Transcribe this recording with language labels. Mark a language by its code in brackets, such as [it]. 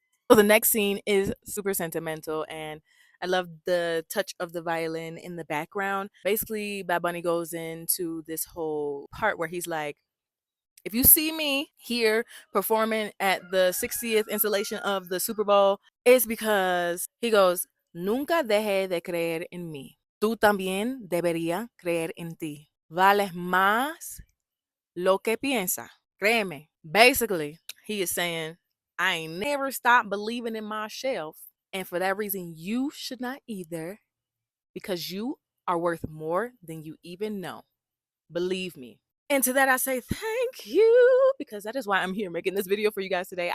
[en] So the next scene is super sentimental, and I love the touch of the violin in the background. Basically, Bad Bunny goes into this whole part where he's like, if you see me here performing at the 60th installation of the Super Bowl, it's because he goes, [es] Nunca deje de creer en mí. Tú también deberías creer en ti. Vales más lo que piensa. Créeme. [en] Basically, he is saying, I ain't never stopped believing in myself. And for that reason, you should not either, because you are worth more than you even know. Believe me. And to that, I say thank you, because that is why I'm here making this video for you guys today.